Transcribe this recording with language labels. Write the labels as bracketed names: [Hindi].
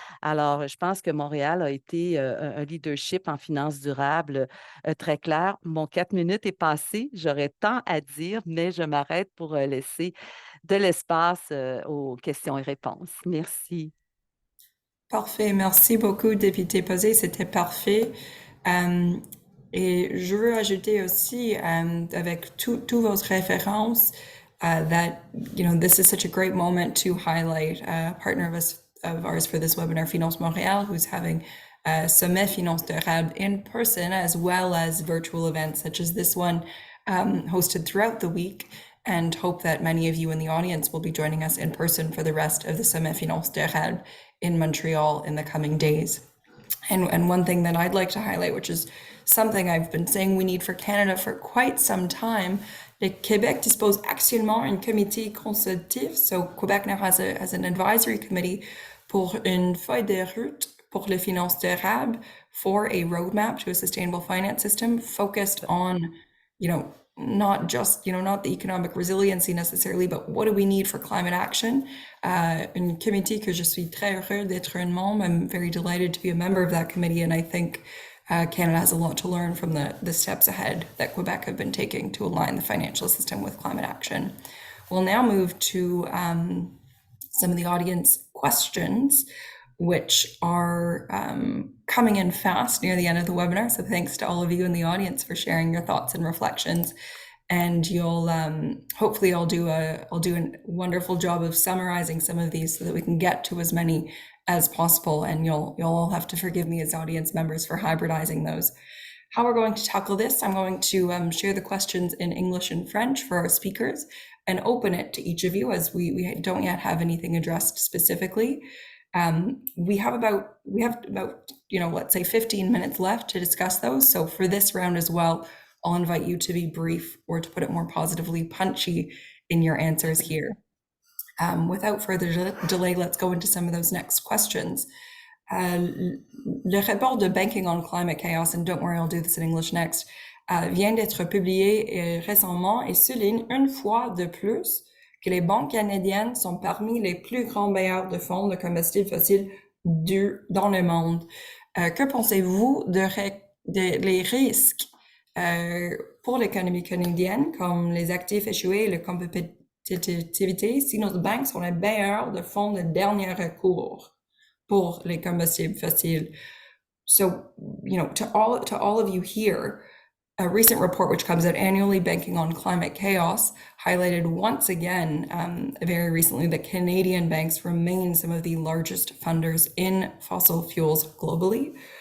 [French] Alors, je pense que Montréal a été un leadership en finances durables très clair. Mon 4 minutes est passé. J'aurais tant à dire, mais je m'arrête pour laisser de l'espace aux questions et réponses. Merci. Parfait, merci beaucoup, député Posé, c'était parfait. Et je veux ajouter aussi, avec toutes vos références, [English] that this is such a great moment to highlight a partner of ours for this webinar, Finance Montréal, who's having a Sommet Finance Durable in person as well as virtual events such as this one, hosted throughout the week. And hope that many of you in the audience will be joining us in person for the rest of the Sommet Finance Durable in Montreal in the coming days. And one thing that I'd like to highlight, which is something I've been saying we need for Canada for quite some time, [French] le Québec dispose actuellement un comité consultatif, [English] so Quebec now has an advisory committee [French] pour une feuille de route pour les finances durables, [English] for a roadmap to a sustainable finance system focused on, not just, not the economic resiliency necessarily, but what do we need for climate action? [French] Une committee que je suis très heureux d'être un membre. [English] I'm very delighted to be a member of that committee, and I think Canada has a lot to learn from the steps ahead that Quebec have been taking to align the financial system with climate action. We'll now move to some of the audience questions, which are coming in fast near the end of the webinar. So thanks to all of you in the audience for sharing your thoughts and reflections. And you'll hopefully I'll do a wonderful job of summarizing some of these so that we can get to as many as possible. And you'll all have to forgive me as audience members for hybridizing those. How we're going to tackle this, I'm going to share the questions in English and French for our speakers and open it to each of you, as we don't yet have anything addressed specifically. We have about let's say 15 minutes left to discuss those. So for this round as well, I'll invite you to be brief, or to put it more positively, punchy in your answers here. Without further delay, let's go into some of those next questions. [French] Le rapport de Banking on Climate Chaos, [English] and don't worry, I'll do this in English next, [French] vient d'être publié récemment et souligne une fois de plus que les banques canadiennes sont parmi les plus grands bailleurs de fonds de combustibles fossiles dans le monde. Que pensez-vous les risques pour l'économie canadienne, comme les actifs échoués et la compétitivité, si nos banques sont les bailleurs de fonds de dernier recours pour les combustibles fossiles? [English] So, to all of you here, a recent report which comes out annually, Banking on Climate Chaos, highlighted once again very recently that Canadian banks remain some of the largest funders in fossil fuels globally.